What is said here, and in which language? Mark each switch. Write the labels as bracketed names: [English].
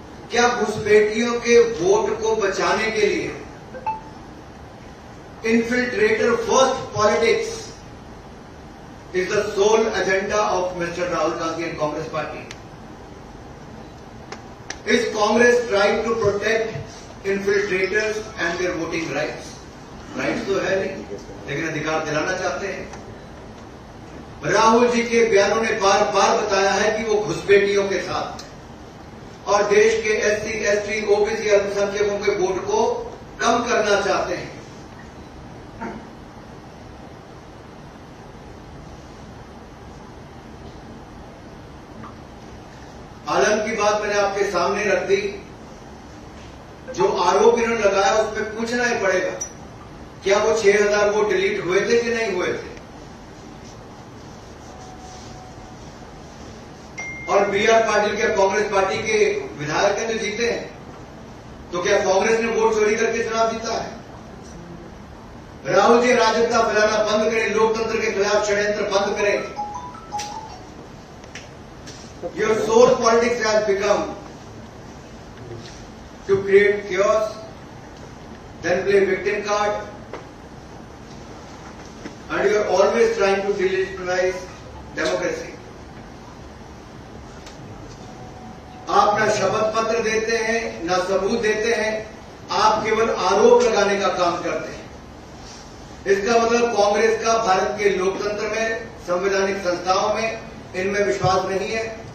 [Hindi] क्या घुसपैठियों के वोट को बचाने के लिए [English] Infiltrator first politics is the sole agenda of mister Rahul Gandhi and Congress party? Is Congress trying to protect infiltrators and their voting rights? [Hindi] Rights तो है नहीं, लेकिन अधिकार दिलाना चाहते हैं। राहुल जी के बयानों ने बार बार बताया है कि वो घुसपैठियों के साथ और देश के एससी, एसटी, ओबीसी, अल्पसंख्यकों के वोट को कम करना चाहते हैं। आलम की बात मैंने आपके सामने रख दी। जो आरोप इन्होंने लगाया उस पर पूछना ही पड़ेगा, क्या वो 6000 वोट डिलीट हुए थे कि नहीं हुए थे? और बीआर पाटिल क्या कांग्रेस पार्टी के विधायक हैं जो जीते हैं? तो क्या कांग्रेस ने वोट चोरी करके चुनाव जीता है? राहुल जी अराजकता फैलाना बंद करें, लोकतंत्र के खिलाफ षड्यंत्र बंद करें। [English] Your sole politics has become to create chaos, then play victim card, and you are always trying to delegitimize democracy. [Hindi] आप ना शपथ पत्र देते हैं, ना सबूत देते हैं, आप केवल आरोप लगाने का काम करते हैं। इसका मतलब कांग्रेस का भारत के लोकतंत्र में, संवैधानिक संस्थाओं में, इनमें विश्वास नहीं है।